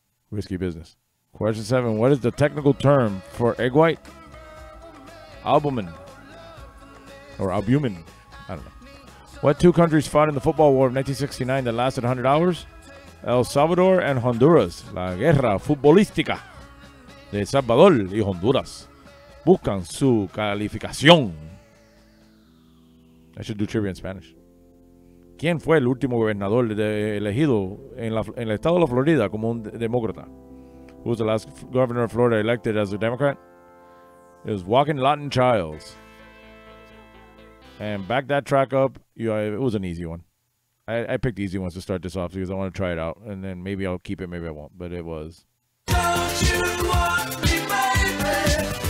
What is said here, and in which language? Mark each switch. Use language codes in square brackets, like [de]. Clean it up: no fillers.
[en] Risky business. Question 7. What is the technical term for egg white? Albumin. Or albumin. I don't know. What two countries fought in the football war of 1969 that lasted 100 hours? El Salvador and Honduras. [es] La guerra futbolística de El Salvador y Honduras buscan su calificación. [en] I should do trivia in Spanish. [es] ¿Quién fue el último gobernador elegido en el estado de la Florida como un demócrata? [en] Who was the last governor of Florida elected as a Democrat? It was Joaquin Lawton Childs. And back that track up, it was an easy one. I picked easy ones to start this off because I want to try it out. And then maybe I'll keep it, maybe I won't. But it was... Don't you want me, baby?